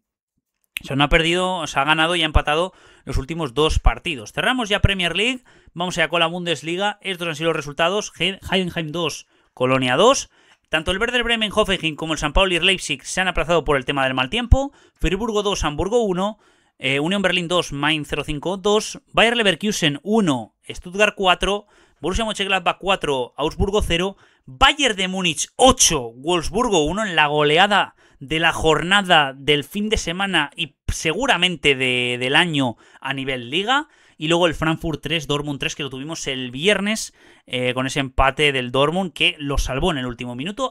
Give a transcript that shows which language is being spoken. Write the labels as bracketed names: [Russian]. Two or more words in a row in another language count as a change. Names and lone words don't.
[Spanish] O sea, no ha perdido, o sea, ha ganado y ha empatado los últimos 2 partidos. Cerramos ya Premier League, vamos allá con la Bundesliga. Estos han sido los resultados: Heidenheim 2, Colonia 2. Tanto el Werder Bremen, Hoffenheim como el St. Pauli y Leipzig se han aplazado por el tema del mal tiempo. Friburgo 2, Hamburgo 1. Union Berlin 2, Mainz 05 2. Bayer Leverkusen 1, Stuttgart 4. Borussia Mönchengladbach 4, Augsburgo 0. Bayern de Múnich 8, Wolfsburgo 1 en la goleada de la jornada del fin de semana y seguramente del año a nivel liga. Y luego el Frankfurt 3, Dortmund 3, que lo tuvimos el viernes con ese empate del Dortmund que lo salvó en el último minuto.